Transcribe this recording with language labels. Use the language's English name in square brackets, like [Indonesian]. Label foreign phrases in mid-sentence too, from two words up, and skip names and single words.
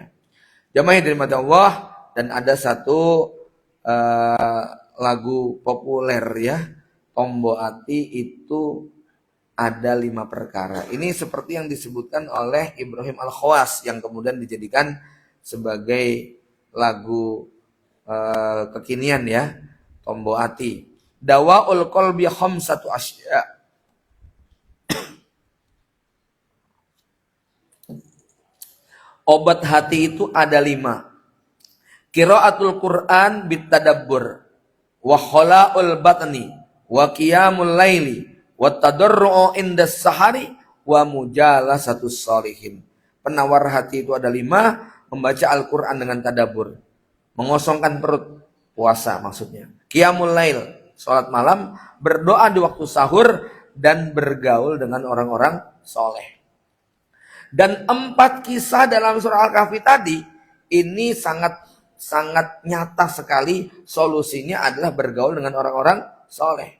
[Indonesian] Jamaah yang dirahmati Allah, dan ada satu lagu populer ya, Tombo Ati itu ada 5 perkara. Ini seperti yang disebutkan oleh Ibrahim Al-Khawas yang kemudian dijadikan sebagai lagu kekinian ya, Tombo Ati. [Arabic] دواء القلب خمسة أشياء. [Indonesian] Obat hati itu ada 5. [Arabic] قراءة القرآن بالتدبر وخلاء البطن وقيام الليل والتضرع عند السحر ومجالسة الصالحين. [Indonesian] Penawar hati itu ada 5. Membaca Al-Quran dengan tadabbur, mengosongkan perut, puasa maksudnya. [Arabic] قيام الليل, [Indonesian] sholat malam, berdoa di waktu sahur, dan bergaul dengan orang-orang soleh. Dan 4 kisah dalam surah Al-Kahfi tadi ini sangat nyata sekali, solusinya adalah bergaul dengan orang-orang soleh.